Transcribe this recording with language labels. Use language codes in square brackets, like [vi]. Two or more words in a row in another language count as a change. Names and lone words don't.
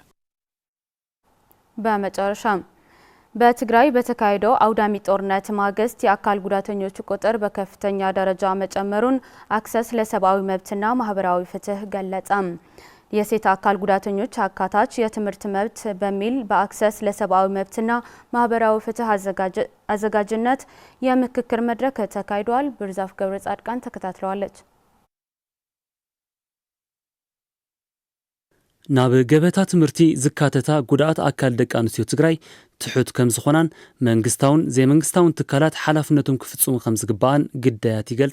[am] በመጨረሻም በትግራይ በተካሄደው አውዳሚ ጦርነት ማግስት የአካል ጉዳተኞች ቁጥር በከፍተኛ ደረጃ መጨመሩን አክሰስ ለሰብአዊ መብትና ማህበራዊ ፍትህ ገለጸ። የሴት አካል ጉዳተኞች አካታች የትምህርት መብት በሚል በአክሰስ ለሰብአዊ መብትና ማህበራዊ ፍትህ አዘጋጅነት የምክክር መድረክ ተካሂዷል። ብርዛፍ ገብረ ጻድቃን ተከታትለዋለች። [ti] ናብ ገበታ ትምህርቲ ዝካተታ ጉዳት አካል ደቂ አንስትዮ ትግራይ ትሑት ከም ዝኾናን መንግስታውን ዘይመንግስታውን ትካላት ሓላፍነቶም ክፍጽሙ ከም ዝግባአን ግዳያት ይገልጻ።